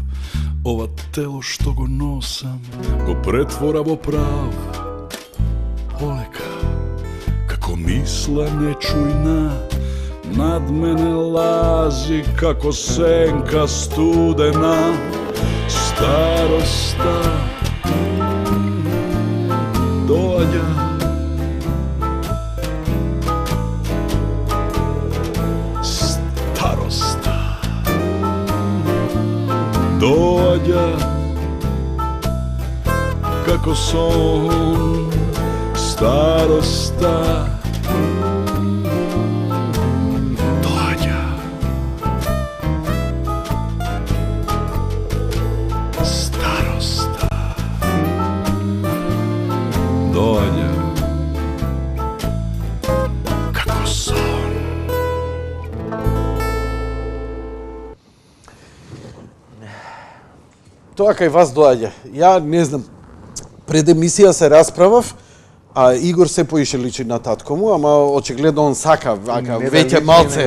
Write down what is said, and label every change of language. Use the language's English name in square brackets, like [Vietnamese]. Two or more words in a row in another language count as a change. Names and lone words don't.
[Macedonian] Ова тело што го носам, го претвора во прав. Полека, како мисла нечујна, над мене лази како сенка студена. Староста dođa. Starosta dođa kako son starosta dođa. Starosta dođa kako son. Тоа кај вас доаѓа. Ја не знам, пред емисија се расправав, а Игор се поише личи на татко му, ама очигледно он сака, вака, веќе малце.